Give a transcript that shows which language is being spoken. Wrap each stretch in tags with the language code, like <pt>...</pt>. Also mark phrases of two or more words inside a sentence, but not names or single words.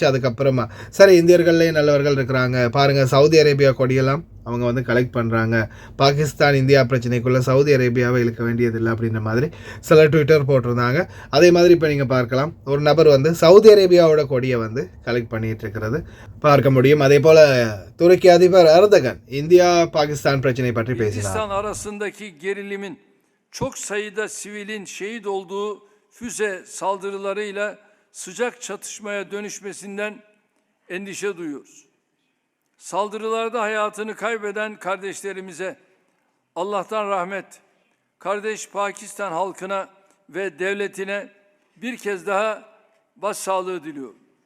<ta>அதுக்கப்புறமா சரி, இந்தியர்கள்லேயே நல்லவர்கள் இருக்கிறாங்க பாருங்கள், சவுதி அரேபியா கொடியெல்லாம் அவங்க கலெக்ட் பண்ணுறாங்க, பாகிஸ்தான் இந்தியா பிரச்சனைக்குள்ளே சவுதி அரேபியாவை இழுக்க வேண்டியதில்லை அப்படின்ற மாதிரி சில ட்விட்டர் போட்டிருந்தாங்க. அதே மாதிரி இப்போ நீங்கள் பார்க்கலாம், ஒரு நபர் சவுதி அரேபியாவோட கொடியை கலெக்ட் பண்ணிட்டு இருக்கிறது பார்க்க முடியும். அதே போல் துருக்கி அதிபர் எர்தகன் இந்தியா பாகிஸ்தான் பிரச்சனை பற்றி பேசினார்.</ta> <tr>arasındaki gerilimin çok sayıda sivilin şehit olduğu füze saldırılarıyla sıcak çatışmaya dönüşmesinden endişe duyuyoruz. Saldırılarda hayatını kaybeden kardeşlerimize Allah'tan rahmet, kardeş Pakistan halkına ve devletine bir kez daha başsağlığı diliyorum.</tr>